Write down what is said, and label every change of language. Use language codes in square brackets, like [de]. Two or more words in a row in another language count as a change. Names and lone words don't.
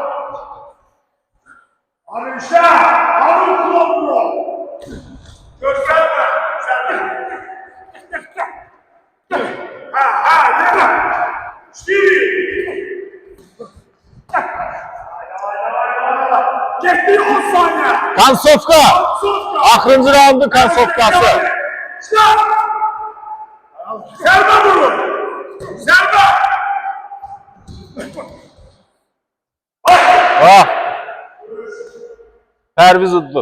[tr] Abi işte. Abi kullanmıyor. Gösterme. Sen de. Yürü. Gitti 10 saniye. [az] Kansovka. Axırıncı roundun kansovkası. Serbe vurun. Serbe. Pərviz uddu.